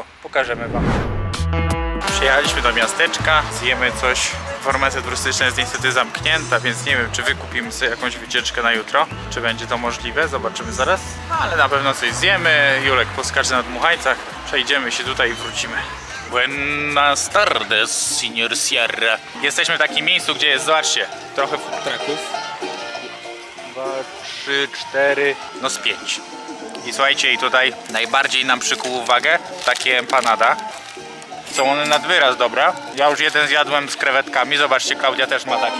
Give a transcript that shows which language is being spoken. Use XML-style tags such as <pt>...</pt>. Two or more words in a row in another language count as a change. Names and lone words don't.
<pl>Pokażemy wam. Przyjechaliśmy do miasteczka, zjemy coś. Informacja turystyczna jest niestety zamknięta, więc nie wiem, czy wykupimy sobie jakąś wycieczkę na jutro. Czy będzie to możliwe, zobaczymy zaraz. Ale na pewno coś zjemy. Julek poskacze na dmuchańcach. Przejdziemy się tutaj i wrócimy.</pl> <es>Buenas tardes, señor Sierra.</es> <pl>Jesteśmy w takim miejscu, gdzie jest, zobaczcie, trochę</pl> <en>food trucków.</en> <pl>2, 3, 4, no z 5. I słuchajcie, i tutaj najbardziej nam przykuł uwagę takie empanada. Są one nad wyraz dobre. Ja już jeden zjadłem z krewetkami, zobaczcie, Klaudia też ma taki.</pl>